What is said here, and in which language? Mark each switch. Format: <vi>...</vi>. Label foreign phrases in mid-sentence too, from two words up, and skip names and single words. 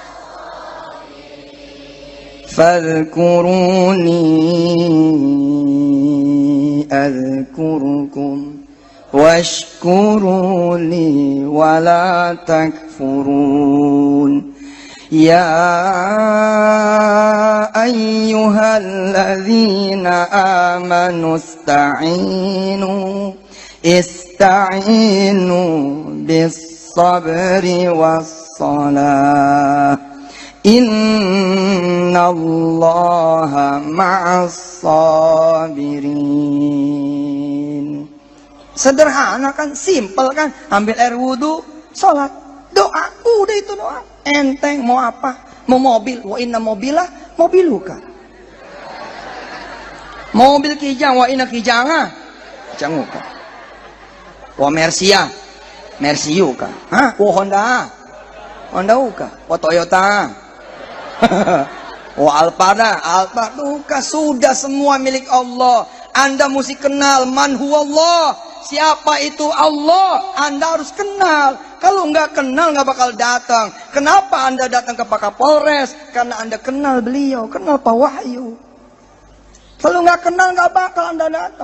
<ar>فاذكروني أذكركم واشكروا لي ولا تكفرون. يا أيها الذين آمنوا استعينوا بالصبر والصلاة. إن الله مع الصابرين.</ar> <id>Sederhana kan, simpel kan, ambil air wudu, sholat, doa, udah itu doa. Enteng, mau apa? Mau mobil,</id> <ar>وإن موبيلة موبيلك.</ar> <id>Mobil kijang,</id> <ar>وإن كيجانغ كيجانغك. ومرسيا مرسيك. وهوندا هونداك. وتويوتا وألفادا ألفادك.</ar> <id>Sudah semua milik Allah. Anda mesti kenal</id> <ar>من هو الله.</ar> <id>Siapa itu Allah? Anda harus kenal. Kalau nggak kenal nggak bakal datang. Kenapa Anda datang ke Pak Kapolres? Karena Anda kenal beliau, kenal Pak Wahyu. Kalau nggak kenal nggak bakal Anda datang.</id>